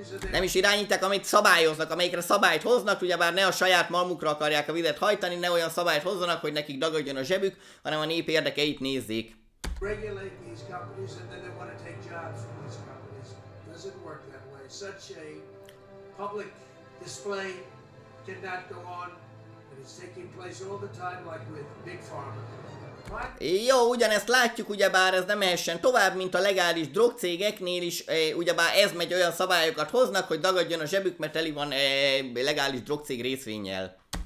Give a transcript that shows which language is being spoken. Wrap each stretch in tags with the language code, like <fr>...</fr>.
<hu>Nem is irányítják, amit szabályoznak, amelyikre szabályt hoznak, ugyebár ne a saját malmukra akarják a vizet hajtani, ne olyan szabályt hozzanak, hogy nekik dagadjon a zsebük, hanem a nép érdekeit nézzék.</hu> <en>Regulate these companies and then they want to take jobs from these companies. It doesn't work that way. Such a public display cannot go on, and it's taking place all the time like with Big Pharma.</en> <hu>Jó, ugyanezt látjuk, ugyebár ez nem mehessen tovább, mint a legális drogcégeknél is, ugyebár ez megy, olyan szabályokat hoznak, hogy dagadjon a zsebük, mert teli van legális drogcég részvénnyel.</hu>